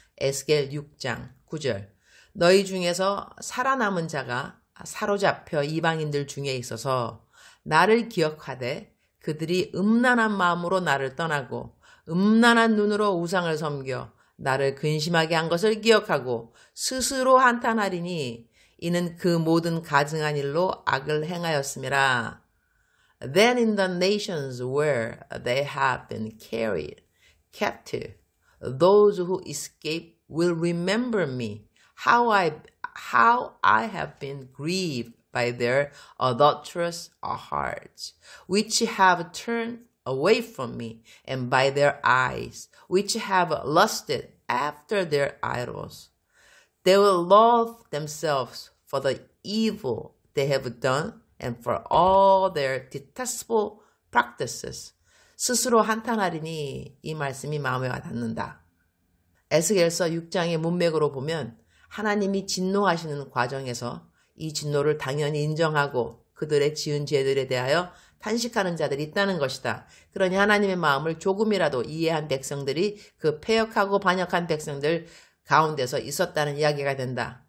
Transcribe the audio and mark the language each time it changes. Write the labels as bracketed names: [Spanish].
[Korean] 에스겔 6장 9절. 너희 중에서 살아남은 자가 사로잡혀 이방인들 중에 있어서 나를 기억하되 그들이 음란한 마음으로 나를 떠나고 음란한 눈으로 우상을 섬겨 나를 근심하게 한 것을 기억하고 스스로 한탄하리니 이는 그 모든 가증한 일로 악을 행하였음이라. [English] Then in the nations where they have been carried captive, those who escape will remember me, how I have been grieved by their adulterous hearts, which have turned away from me, and by their eyes, which have lusted after their idols. They will loathe themselves for the evil they have done and for all their detestable practices. [Korean] 스스로 한탄하리니 이 말씀이 마음에 와닿는다. 에스겔서 6장의 문맥으로 보면 하나님이 진노하시는 과정에서 이 진노를 당연히 인정하고 그들의 지은 죄들에 대하여 탄식하는 자들이 있다는 것이다. 그러니 하나님의 마음을 조금이라도 이해한 백성들이 그 패역하고 반역한 백성들 가운데서 있었다는 이야기가 된다.